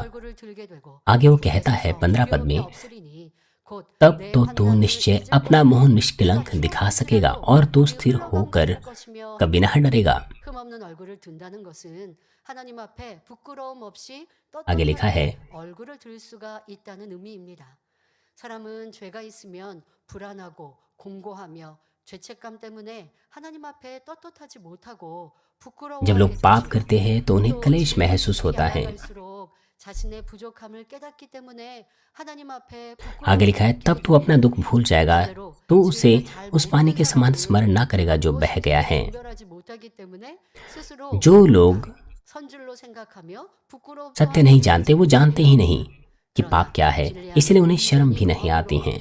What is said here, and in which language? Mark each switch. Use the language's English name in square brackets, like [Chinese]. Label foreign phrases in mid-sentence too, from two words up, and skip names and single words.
[Hindi] आगे वो कहता है 15 पद में, तब तो तू निश्चय अपना मुंह निष्कलंक दिखा सकेगा और तू स्थिर होकर कभी न डरेगा। आगे लिखा है, [Korean] 사람은 죄가 있으면 불안하고 공고하며 죄책감 때문에 하나님 앞에 떳떳하지 못하고 [Hindi] जब लोग पाप करते हैं तो उन्हें क्लेश महसूस होता है। आगे लिखा है, तब तू अपना दुख भूल जाएगा, तो उसे उस पानी के समान स्मरण ना करेगा जो बह गया है। जो लोग सत्य नहीं जानते वो जानते ही नहीं कि पाप क्या है, इसलिए उन्हें शर्म भी नहीं आती है।